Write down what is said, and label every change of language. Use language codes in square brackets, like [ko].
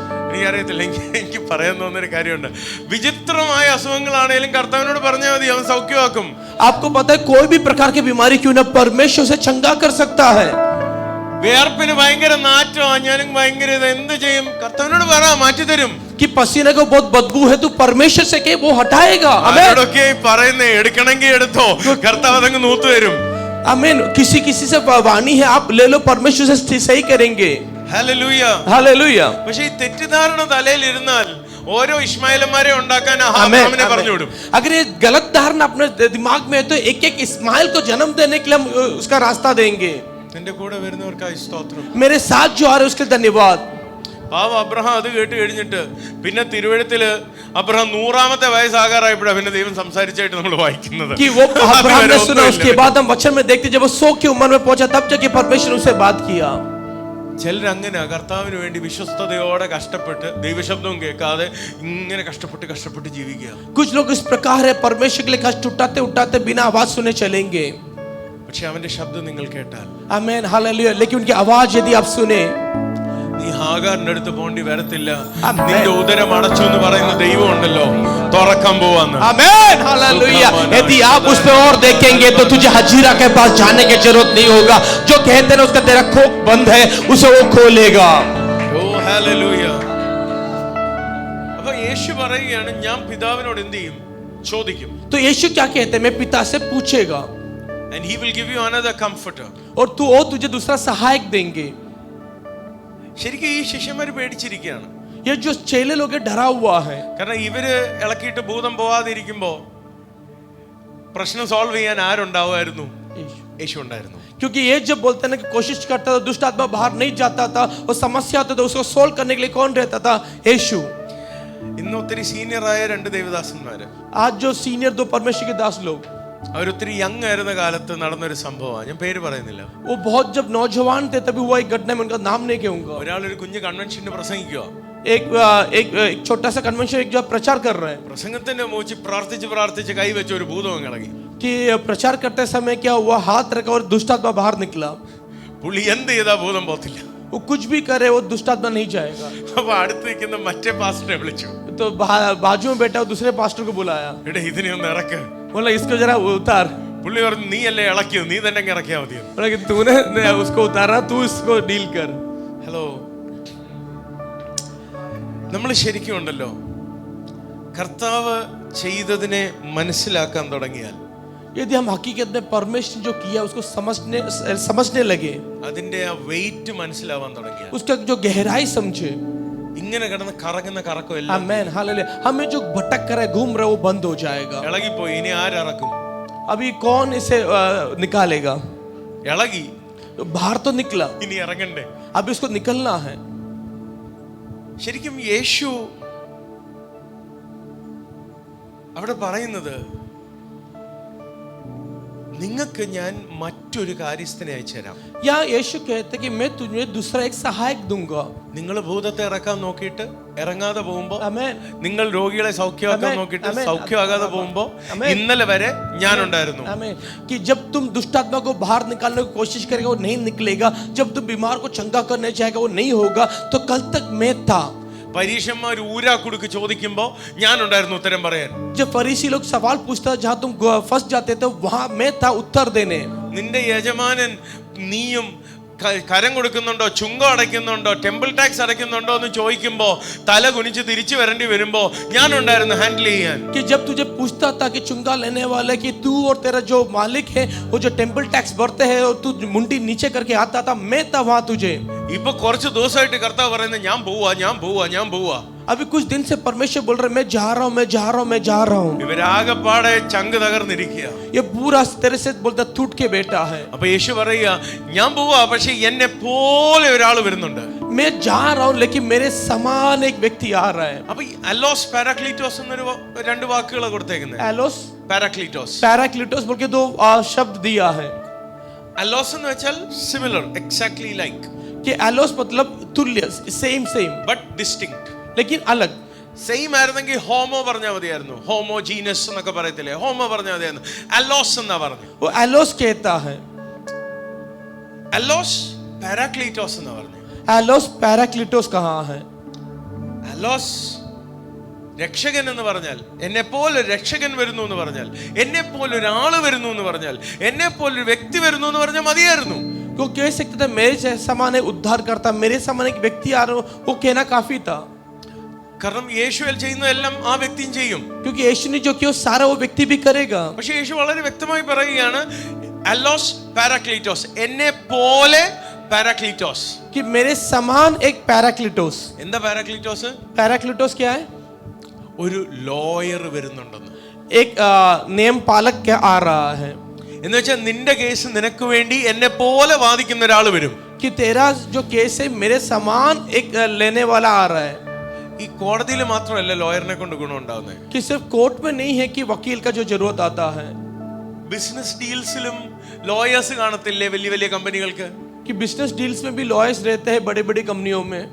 [ml] എനിക്കറിയത്തില്ല, എനിക്ക് പറയാൻ തോന്നുന്നൊരു കാര്യമുണ്ട്. വിചിത്രമായ അസുഖങ്ങളാണേലും കർത്താവിനോട് പറഞ്ഞാൽ മതി, അവൻ സൗഖ്യമാക്കും. [hi] आपको पता है कोई भी प्रकार की बीमारी क्यों ना परमेश्वर से चंगा कर सकता है. [ml] വേർപ്പിന് ഭയങ്കര നാറ്റോ, ഞാനും ഭയങ്കര എന്ത് ചെയ്യും? കർത്താവിനോട് പറ, മാറ്റി തരും. [hi] कि पसीने को बहुत बदबू है, तो परमेश्वर से कहे वो हटाएगा. [ml] അവരോടൊക്കെ പറയുന്നേ എടുക്കണമെങ്കിൽ എടുത്തോ, കർത്താവ് അതങ്ങ് നൂത്തു തരും. [hi] आमीन. किसी किसी से वाणी है, आप ले लो, परमेश्वर से सही करेंगे. [ml] Hallelujah, [hi] hallelujah. [ml] പക്ഷേ ഈ തെറ്റിദ്ധാരണ തലയിൽ ഇരുന്നാൽ ഓരോ ഇസ്മായിലന്മാരെ ഉണ്ടാക്കാൻ അബ്രഹാമിനെ പറഞ്ഞുവിടും. [hi] अगर ये गलत धारणा अपने दिमाग में है तो एक एक इस्माइल को जन्म देने के लिए हम उसका रास्ता देंगे. [ml] നിന്റെ കൂടെ വരുന്നവർക്കായി സ്തോത്രം. [hi] मेरे साथ जो आ रहे हैं उसके लिए धन्यवाद. [ml] പാവം അബ്രഹാം അത് കേട്ട് കഴിഞ്ഞിട്ട് പിന്നെ തിരുവെഴുത്തില് അബ്രഹാം 100ാമത്തെ വയസ്സാകാറായപ്പോഴാണ് പിന്നെ ദൈവം സംസാരിച്ചായിട്ട് നമ്മൾ വായിക്കുന്നത്. [hi] कि वो अब्राहम ने सुना, उसके बाद हम वचन में देखते जब वो 100 की उम्र में पहुंचा तब जाके परमेश्वर उनसे बात किया. [ml] ചിലർ അങ്ങനെ കർത്താവിന് വേണ്ടി വിശ്വസ്തയോടെ കഷ്ടപ്പെട്ട് ദൈവശബ്ദവും കേൾക്കാതെ ഇങ്ങനെ കഷ്ടപ്പെട്ട് ജീവിക്കുക. [hi] कुछ लोग इस प्रकार है, परमेश्वर के लिए कष्ट उठाते उठाते बिना आवाज सुने चलेंगे. [ml] പക്ഷെ അവന്റെ ശബ്ദം നിങ്ങൾ കേട്ടാൽ, [hi] आमीन, हालेलुया, लेकिन उनकी आवाज यदि आप सुने, [ml] നീ ഹാഗാറിന്റെ അടുത്ത് പോണ്ടി വരത്തില്ല. നിന്റെ ഉദരം അടച്ചു എന്ന് പറയുന്ന ദൈവം ഉണ്ടല്ലോ, തുറക്കാൻ പോവാന്ന്. [hi] आमीन, हालेलुया. यदि आप उस पे और देखेंगे तो तुझे हजीरा के पास जाने की जरूरत नहीं होगा. जो कहते हैं उसका तेरा खोक बंद है, उसे वो खोलेगा. [ml] ഓ ഹല്ലേലൂയ. അപ്പൊ യേശു പറയുകയാണ്, ഞാൻ പിതാവിനോട് എന്ത് ചെയ്യും? ചോദിക്കും. [hi] तो यीशु क्या कहते हैं? मैं पिता से पूछेगा [en] and he will give you another comforter. [hi] और तुझे दूसरा सहायक देंगे. [ml] ശരിക്കും ഈ ശിഷ്യന്മാര് പേടിച്ചിരിക്കുകയാണ്. [hi] ये जो चेले लोग हैं डरा हुआ है, [ml] കാരണം ഇവര് ഇളക്കിയിട്ട് ഭൂതം പോവാതിരിക്കുമ്പോ പ്രശ്നം സോൾവ് ചെയ്യാൻ ആരുണ്ടാവുമായിരുന്നു? യേശു ഉണ്ടായിരുന്നു. [hi] क्योंकि ये जब बोलते हैं ना कि कोशिश करता था, दुष्ट आत्मा बाहर नहीं जाता था और समस्या होता था, उसको सोल्व करने के लिए कौन रहता था? यीशु. [ml] ഇന്ന് ഒത്തിരി സീനിയർ ആയ 2 ദേവദാസന്മാര്, [hi] आज जो सीनियर 2 परमेश्वर के दास लोग, [ml] അവരൊത്തിരി യങ് ആയിരുന്ന കാലത്ത് നടന്നൊരു സംഭവമാണ്, ഞാൻ പേര് പറയുന്നില്ല. [hi] वो बहुत जब नौजवान थे तभी हुआ एक घटना में, उनका नाम नहीं कहूंगा. [ml] ഒരാളൊരു കുഞ്ഞു കൺവെൻഷന് പ്രസംഗിക്കുക. [hi] एक छोटा सा कन्वेंशन एक जो प्रचार कर रहे हैं, [ml] പ്രസംഗത്തിന്റെ മൂച്ച് പ്രാർത്ഥിച്ച് കൈവച്ച് ഒരു ഭൂതം ഇളകി. [hi] कि प्रचार करते समय क्या हुआ, हाथ रखा और दुष्ट आत्मा बाहर निकला. [ml] പുള്ളി എന്ത് ചെയ്താ ഭൂതം പോത്തില്ല. [hi] वो कुछ भी करे वो दुष्ट आत्मा नहीं जाएगा. [ml] അപ്പൊ അടുത്ത് നിൽക്കുന്ന മറ്റേ പാസ്റ്ററെ വിളിച്ചു. [hi] तो बाजू में बैठा दूसरे पास्टर को बुलाया, [ml] എടാ ഇതിനെ ഒന്ന് ഇറക്ക്. [hi] बोला इसको जरा उतार. [ml] പുള്ളി പറഞ്ഞു, നീ അല്ലേ ഇളക്കിയത്, നീ തന്നെ ഇറക്കിയാ മതി. [hi] बोला कि तूने उसको उतारा, तू इसको डील कर. [ml] ഹലോ, നമ്മൾ ശരിക്കും ഉണ്ടല്ലോ, കർത്താവ് ചെയ്തതിനെ മനസ്സിലാക്കാൻ തുടങ്ങിയാൽ, [hi] यदि हम हकीकत में परमेश्वर जो किया उसको समझने लगे, [ml] അതിന്റെ ആ വെയിറ്റ് മനസ്സിലാവാൻ തുടങ്ങിയാൽ, [hi] उसका जो गहराई समझे, [ml] ഇങ്ങനെ കിടന്ന് കറങ്ങുന്ന കറക്കം എല്ലാം [hi] आमीन, हालेलुया, हमें जो भटक कर घूम रहे वो बंद हो जाएगा. [ml] ഇളകിപ്പോയി. ഇനി ആരിറക്കും? [hi] अभी कौन इसे निकालेगा? [ml] ഇളകി, [hi] बाहर तो निकला, [ml] ഇനി ഇറങ്ങണ്ടേ? [hi] अभी उसको निकलना है. [ml] ശരിക്കും യേശു അവിടെ പറയുന്നത്, നിങ്ങൾക്ക് ഞാൻ മറ്റൊരു കാര്യസ്ഥനെ അയച്ചുതരാം. [hi] यहाँ यीशु कहते कि मैं तुझे दूसरा एक सहायक दूंगा. [ml] നിങ്ങൾ ഭൂതത്തെ ഇറക്കാൻ നോക്കിയിട്ട് ഇറങ്ങാതെ പോകുമ്പോ, [hi] आमेन. [ml] നിങ്ങൾ രോഗികളെ സൗഖ്യമാക്കാൻ നോക്കിയിട്ട് സൗഖ്യമാകാതെ പോകുമ്പോ, ഇന്നലെ വരെ ഞാൻ ഉണ്ടായിരുന്നു. [hi] आमेन. कि जब तुम दुष्ट आत्मा को बाहर निकालने की कोशिश करेगा वो नहीं निकलेगा, जब तुम बीमार को चंगा करने चाहेगा वो नहीं होगा, तो कल तक मैं था. [ml] പരീക്ഷന്മാർ ഊരാ കുടുക്ക് ചോദിക്കുമ്പോ ഞാൻ ഉണ്ടായിരുന്നു ഉത്തരം പറയാൻ. [hi] जब फरीसी लोग सवाल पूछता जहाँ तुम फंस जाते थे वहां मैं था उत्तर देने. [ml] നിന്റെ യജമാനൻ നീയും കരം കൊടുക്കുന്നുണ്ടോ, ചുങ്കം അടയ്ക്കുന്നുണ്ടോ, ടെമ്പിൾ ടാക്സ് അടയ്ക്കുന്നുണ്ടോ എന്ന് ചോദിക്കുമ്പോ തല കുനിച്ച് തിരിച്ചു വരേണ്ടി വരുമ്പോ ഞാൻ ഉണ്ടായിരുന്നു ഹാൻഡിൽ ചെയ്യാൻ. [hi] कि जब तुझे पूछता था कि चुंगा लेने वाले कि तू और तेरा जो मालिक है वो जो टेम्पल टैक्स भरते हैं और तू मुंडी नीचे करके आता था, मैं था वहां तुझे. [ml] ഇപ്പൊ കുറച്ച് ദിവസമായിട്ട് കർത്താവ് പറയുന്നത് ഞാൻ പോവാ, ഞാൻ പോവാ, ഞാൻ പോവാ. [hi] अभी कुछ दिन से परमेश्वर बोल रहे मैं जा रहा हूँ, मैं जा रहा हूँ, मैं जा रहा हूँ. [ml] ഇവരാകെപ്പാടെ ചങ്ക് തകർന്നിരിക്കുക. [hi] ये पूरा तेरे से बोलता टूट के बैठा है. [ml] അപ്പൊ യേശു പറയുക ഞാൻ പോവാ, പക്ഷെ എന്നെ പോലെ ഒരാൾ വരുന്നുണ്ട്. [hi] मैं जा रहा हूँ लेकिन मेरे समान एक व्यक्ति आ रहा है. [ml] അപ്പൊ അലോസ് പാരാക്ലീറ്റോസ് എന്നൊരു രണ്ട് വാക്കുകൾ കൊടുത്തേക്കുന്നത്. [hi] एलोस [ml] പാരാക്ലീറ്റോസ്, [hi] पैराक्लिटोस बोल के दो शब्द दिया है. [ml] അലോസ് എന്ന് വെച്ചാൽ [en] Similar, exactly like. [hi] कि एलोस मतलब तुल्य, सेम सेम [en] But distinct. [hi] लेकिन अलग. [ml] സെയിം ആയിരുന്നെങ്കിൽ ഹോമോ പറഞ്ഞാൽ മതിയായിരുന്നു. ഹോമോ ജീനസ് എന്നൊക്കെ പറയത്തില്ലേ, ഹോമോ പറഞ്ഞാൽ മതിയായിരുന്നു. അലോസ് എന്നാ പറഞ്ഞു. [hi] वो एलोस कहता है. [ml] അലോസ് പാരാക്ലീറ്റോസ് എന്നാ പറഞ്ഞു. [hi] एलोस पैराक्लिटोस कहाँ है? [ml] അലോസ് രക്ഷകൻ എന്ന് പറഞ്ഞാൽ, എന്നെ പോലെ രക്ഷകൻ വരുന്നു എന്ന് പറഞ്ഞാൽ, എന്നെ പോലെ ഒരാള് വരുന്നു എന്ന് പറഞ്ഞാൽ, എന്നെ പോലെ ഒരു വ്യക്തി വരുന്നു എന്ന് പറഞ്ഞാൽ മതിയായിരുന്നു. [hi] वो कह सकते थे मेरे समान एक उद्धार करता, मेरे समान एक व्यक्ति आ रहा, वो कहना काफी था. [ml] കാരണം യേശുവിൽ ചെയ്യുന്നതെല്ലാം ആ വ്യക്തിയും ചെയ്യും. [hi] क्योंकि यीशु ने जो किया सारा वो व्यक्ति भी करेगा. [ml] പക്ഷെ യേശു വളരെ വ്യക്തമായി പറയുകയാണ് അലോസ് പാരാക്ലീറ്റോസ്, എന്നെ പോലെ പാരാക്ലീറ്റോസ്. [hi] कि मेरे समान एक पैराक्लिटोस. [ml] എന്താ പാരാക്ലീറ്റോസ്? [hi] पैराक्लिटोस क्या है? [ml] ഒരു ലോയർ വരുന്നുണ്ടെന്ന്. [hi] एक नियम पालक क्या आ रहा है? [ml] എന്ന് വെച്ചാൽ നിന്റെ കേസ് നിനക്ക് വേണ്ടി എന്നെ പോലെ വാദിക്കുന്ന ഒരാൾ വരും. [hi] कि तेरा जो केस है मेरे समान एक लेने वाला आ रहा है. [ml] ഈ കോടതിയിൽ മാത്രമല്ല ലോയറിനെ കൊണ്ട് ഗുണം ഉണ്ടാവുന്നത്. [hi] कि सिर्फ कोर्ट में नहीं है कि वकील का जो जरूरत आता है. [ml] ബിസിനസ് ഡീൽസിലും ലോയേഴ്സ് കാണത്തില്ലേ വലിയ വലിയ കമ്പനികൾക്ക്? [hi] कि बिजनेस डील्स में भी लॉयर्स रहते हैं बड़ी बड़ी कंपनियों में.